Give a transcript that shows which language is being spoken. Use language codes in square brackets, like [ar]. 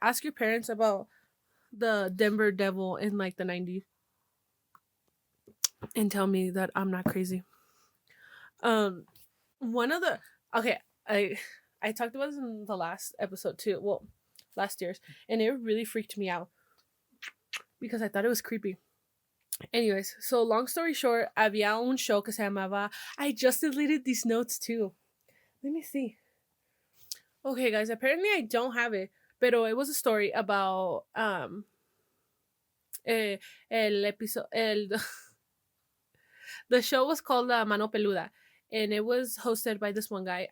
[en] Ask your parents about the Denver Devil in like the 90s and tell me that I'm not crazy. One of the okay, I talked about this in the last episode too. Well, last year's, and it really freaked me out because I thought it was creepy. Anyways, so long story short, [es] había un show que se llamaba. [en] I just deleted these notes too. Let me see. Okay, guys, apparently I don't have it, [es] pero [en] it was a story about el episode the show was called La Mano Peluda, and it was hosted by this one guy.